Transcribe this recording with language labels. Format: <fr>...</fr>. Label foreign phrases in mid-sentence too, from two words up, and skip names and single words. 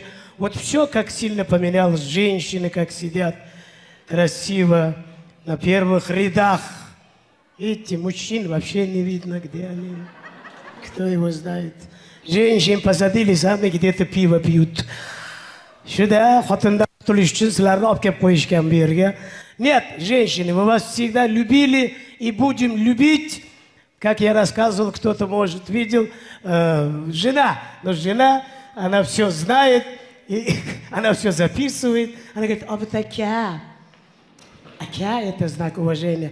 <ru>Вот все как сильно поменялось. Женщины как сидят красиво на первых рядах. Видите, мужчин вообще не видно, где они. Кто его знает. Женщин посадили, сами где-то пиво пьют.</ru> <uz>Сюда, хотында туlish uchun sizlarni olib kelib qo'yishgan bu yerga.</uz> <ru>Нет, женщины, мы вас всегда любили и будем любить. Как я рассказывал, кто-то, может, видел, жена. Но жена, она все знает, и она все записывает. Она говорит, а вы такая. Акя – это знак уважения.</ru>